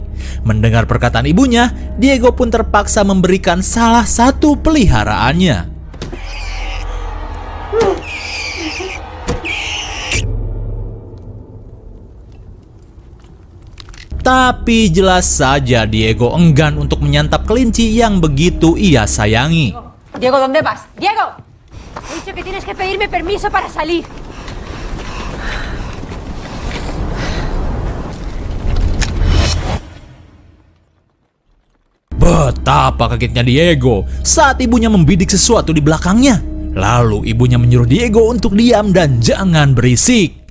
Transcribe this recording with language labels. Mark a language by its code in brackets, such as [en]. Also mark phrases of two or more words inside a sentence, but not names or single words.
[id] Mendengar perkataan ibunya, Diego pun terpaksa memberikan salah satu peliharaannya. Tapi jelas saja Diego enggan untuk menyantap kelinci yang begitu ia sayangi. [es] Diego, ¿dónde vas? ¡Diego! He dicho que tienes que pedirme permiso para salir. [id] Betapa kagetnya Diego saat ibunya membidik sesuatu di belakangnya. Lalu ibunya menyuruh Diego untuk diam dan jangan berisik.